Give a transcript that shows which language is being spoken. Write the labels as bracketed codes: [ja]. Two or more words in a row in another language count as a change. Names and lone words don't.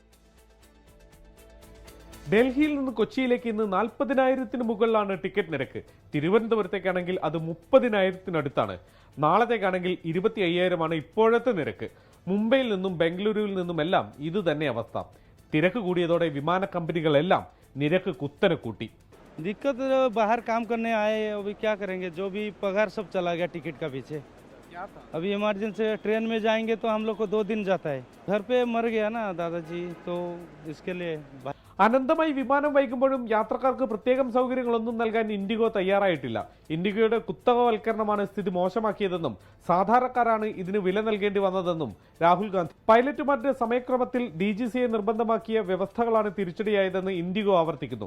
[ml] ഡൽഹിയിൽ നിന്ന് കൊച്ചിയിലേക്ക് ഇന്ന് 40,000-ന് മുകളിലാണ് ടിക്കറ്റ് നിരക്ക്. തിരുവനന്തപുരത്തേക്കാണെങ്കിൽ അത് 30,000-നടുത്താണ്. നാളത്തേക്കാണെങ്കിൽ 25,000-ആണ് ഇപ്പോഴത്തെ നിരക്ക്. മുംബൈയിൽ നിന്നും ബംഗളൂരുവിൽ നിന്നുമെല്ലാം ഇത് തന്നെ അവസ്ഥ. തിരക്ക് കൂടിയതോടെ വിമാന കമ്പനികളെല്ലാം നിരക്ക് കുത്തനെ കൂട്ടി. [hi] दिक्कत बाहर काम करने आए, अभी क्या करेंगे, जो भी पगार सब चला गया टिकट का पीछे. अभी इमरजेंसी ट्रेन में जाएंगे तो हम लोग को 2 दिन जाता है. घर पे मर गया ना दादाजी, तो इसके लिए [ml] അനന്തമായി വിമാനം വൈകുമ്പോഴും യാത്രക്കാർക്ക് പ്രത്യേകം സൗകര്യങ്ങളൊന്നും നൽകാൻ ഇൻഡിഗോ തയ്യാറായിട്ടില്ല. ഇൻഡിഗോയുടെ കുത്തകവൽക്കരണമാണ് സ്ഥിതി മോശമാക്കിയതെന്നും സാധാരണക്കാരാണ് ഇതിന് വില നൽകേണ്ടി വന്നതെന്നും രാഹുൽ ഗാന്ധി. പൈലറ്റുമാരുടെ സമയക്രമത്തിൽ DGCA നിർബന്ധമാക്കിയ വ്യവസ്ഥകളാണ് തിരിച്ചടിയായതെന്ന് ഇൻഡിഗോ ആവർത്തിക്കുന്നു.